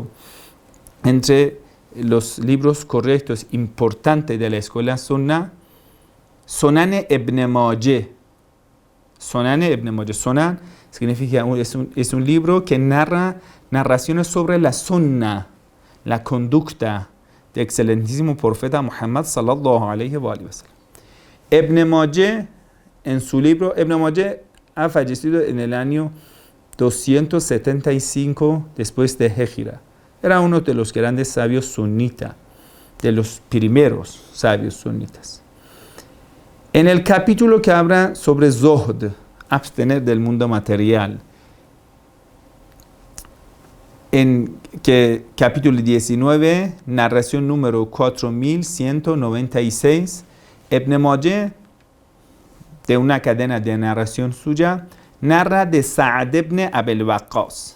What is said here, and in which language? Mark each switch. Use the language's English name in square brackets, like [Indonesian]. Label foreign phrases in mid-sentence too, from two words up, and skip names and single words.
[Spanish] Entre los libros correctos importantes de la escuela Sunnah, Sunan ibn Majah. Sunan significa, es un libro que narra narraciones sobre la Sunnah, la conducta del excelentísimo profeta Muhammad [Arabic] صلى الله عليه وسلم. [Spanish] Ibn Majah, en su libro, Ibn Majah ha fallecido en el año 275 después de Hijra. Era uno de los grandes sabios sunitas, de los primeros sabios sunitas. En el capítulo que habla sobre Zuhd, abstener del mundo material, en capítulo 19, narración número 4196, Ibn Majah, de una cadena de narración suya, narra de Sa'd ibn Abil Waqqas.